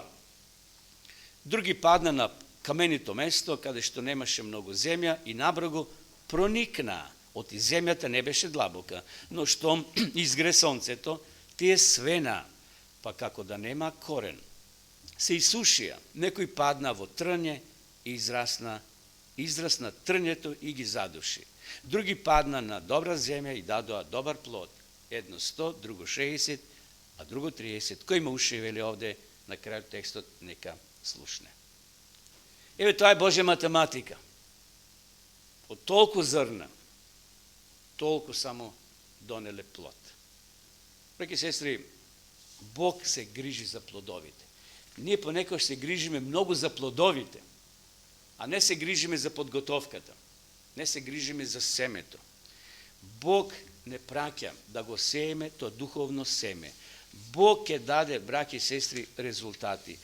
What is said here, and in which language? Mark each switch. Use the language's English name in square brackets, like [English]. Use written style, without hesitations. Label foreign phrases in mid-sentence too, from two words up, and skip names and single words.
[Macedonian] Други падна на каменито место, каде што немаше многу земја и набргу проникна. Оти земјата не беше длабока, но штом изгре сонцето, тие свена, па како да нема корен. Се исушија, некој падна во трње израсна трњето и ги задуши. Други падна на добра земја и дадоа добар плод. Едно 100, друго 60, а друго 30. Ко има уши, вели овде на крају текста, нека слушне. [Serbian] Evo, to je Božja matematika. Od toliko zrna, toliko samo donele plod. [Macedonian] Браќи сестри, Бог се грижи за плодовите. Ние понекогаш се грижиме много за плодовите, а не се грижиме за подготовката. Не се грижиме за семето. Бог не праќа да го сееме то духовно семе. Бог ќе даде, браќи и сестри, резултати.